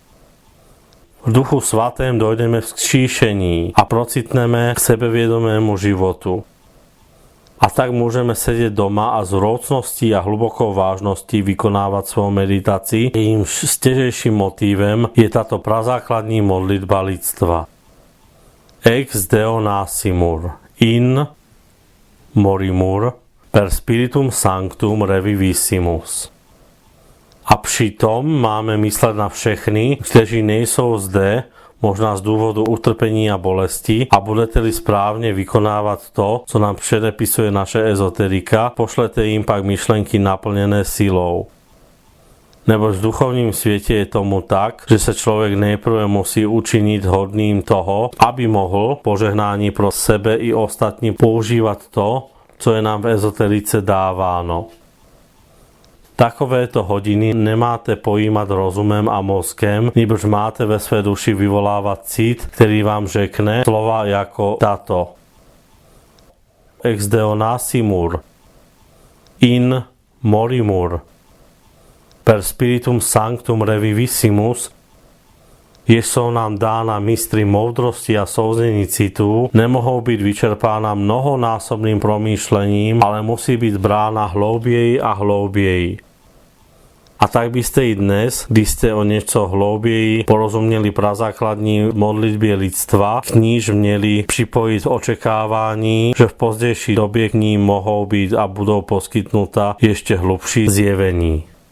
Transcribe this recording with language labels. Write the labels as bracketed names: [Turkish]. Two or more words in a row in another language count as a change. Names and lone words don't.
[Czech] V Duchu Svatém dojdeme k vzkříšení a procitneme k sebevědomému životu. A tak můžeme sedět doma a s vrúcností a hlubokou vážností vykonávat svou meditaci. Jejím stěžejším motivem je tato prazákladní modlitba lidstva. [Latin] Ex Deo nascimur, in morimur, per spiritum sanctum revivissimus. [Czech] A přitom máme myslet na všechny, kteří nejsou zde, možná z důvodu utrpení a bolesti, a budete-li správně vykonávat to, co nám předepisuje naše ezoterika, pošlete jim pak myšlenky naplněné silou. Neboť v duchovním světě je tomu tak, že se člověk nejprve musí učinit hodným toho, aby mohl požehnání pro sebe i ostatní používat to, co je nám v ezoterice dáváno. Takovéto hodiny nemáte pojímat rozumem a mozkem, nýbrž máte ve své duši vyvolávat cit, který vám řekne slova jako tato. [Latin] Ex Deo nascimur, in morimur, per spiritum sanctum revivissimus, [Czech] jež jsou nám dána mistry moudrosti a souznění citů, nemohou být vyčerpána mnohonásobným promýšlením, ale musí být brána hlouběji a hlouběji. A tak byste i dnes, když jste o něco hlouběji porozuměli prazákladní modlitbě lidstva, k níž měli připojit očekávání, že v pozdější době k ní mohou být a budou poskytnuta ještě hlubší zjevení.